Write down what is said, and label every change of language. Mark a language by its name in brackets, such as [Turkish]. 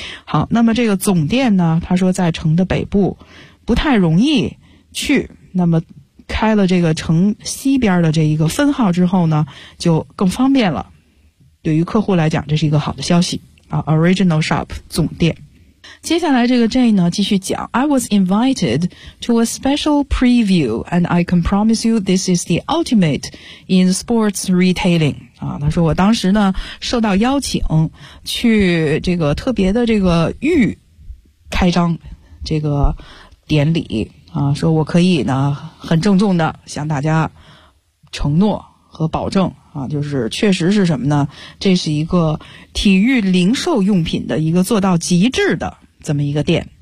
[Chinese] 好，那么这个总店呢，他说在城的北部不太容易去，那么开了这个城西边的这一个分号之后呢，就更方便了。对于客户来讲，这是一个好的消息啊。 Original shop 总店。接下来这个 Jane 呢，继续讲。 [English] I was invited to a special preview, and I can promise you this is the ultimate in sports retailing. [Chinese] 啊，他说我当时呢受到邀请去这个特别的这个预开张这个典礼啊，说我可以呢很郑重的向大家承诺和保证啊，就是确实是什么呢，这是一个体育零售用品的一个做到极致的这么一个店。